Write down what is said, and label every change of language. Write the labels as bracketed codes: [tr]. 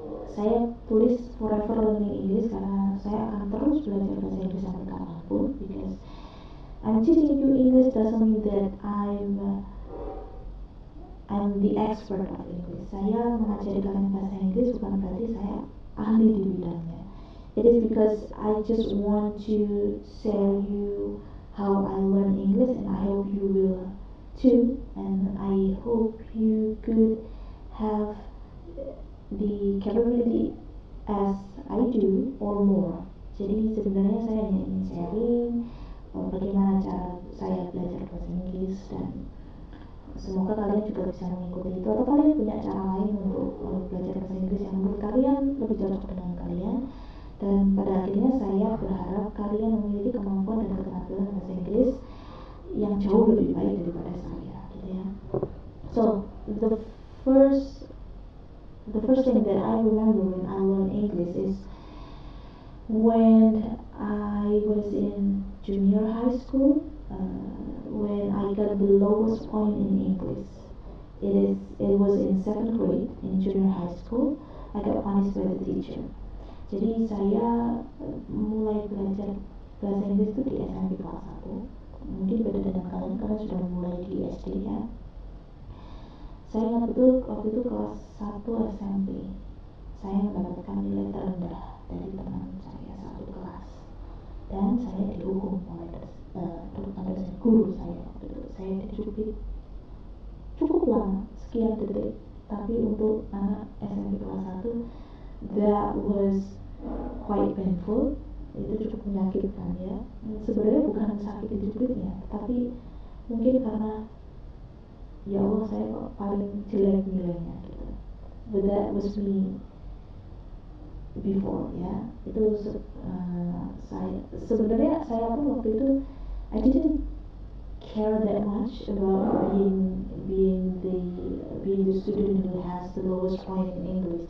[id] Saya tulis [en] forever learning English [id] karena saya akan terus belajar bahasa Inggris sampai kapanpun. [en] Because I'm teaching you English doesn't mean that I'm the expert of English. [id] Saya mengajari kalian bahasa Inggris bukan berarti saya ahli di bidangnya. [en] It is because I just want to share you how I learn English, and I hope you will too. And I hope you could have the capability as I do or more. [id] Jadi sebenarnya saya hanya ingin sharing bagaimana cara saya belajar bahasa Inggris, dan semoga kalian juga bisa mengikuti itu, atau kalian punya cara lain untuk belajar bahasa Inggris yang menurut kalian lebih cocok dengan kalian. Dan pada akhirnya saya berharap kalian memiliki kemampuan dan keterampilan bahasa Inggris yang jauh lebih baik daripada saya gitu ya. [en] So the first thing that I remember when I learned English is when I was in junior high school, when I got the lowest point in English. It was in 7th grade in junior high school. I got punished by the teacher. [id] Jadi saya mulai belajar bahasa Inggris itu di SMP kelas 1. Mungkin beda dengan kalian karena sudah mulai di SD ya. Saya ingat betul waktu itu kelas 1 SMP, saya mendapatkan nilai terendah dari teman saya satu kelas, dan saya dihukum oleh guru saya waktu itu. Saya dicubit cukup lama, sekian detik, tapi untuk anak SMP kelas 1 [en] that was quite painful. [id] Itu cukup menyakitkan ya. Sebenarnya bukan sakit dicubitnya, tapi mungkin karena ya Allah saya kok paling jelek nilainya gitu. [en] But that was me before ya. [id] Itu saya sebenarnya saya pun waktu itu [en] I didn't care that much about being the student who has the lowest point in English.